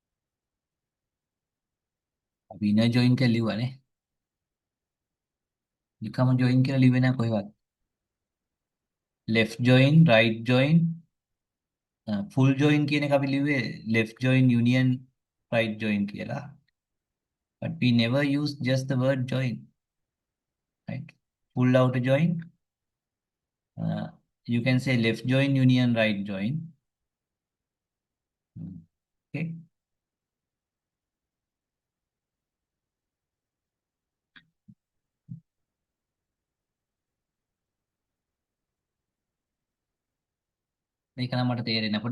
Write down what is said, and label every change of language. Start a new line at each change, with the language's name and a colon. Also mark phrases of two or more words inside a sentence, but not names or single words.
Sinhala: අපි
English: inner join
Sinhala: කියලා ලිව්වනේ. නිකම join කියලා ලිව්වේ නැහැ කොහෙවත්.
English: left join, right join, full join
Sinhala: කියන එක අපි ලිව්වේ
English: left join union right join කියලා. But we never use just the word join, right? Full outer join, uh, you can say left join union right join.
Sinhala: Okay. මේක නම් මට තේරෙන්නේ නැහැ.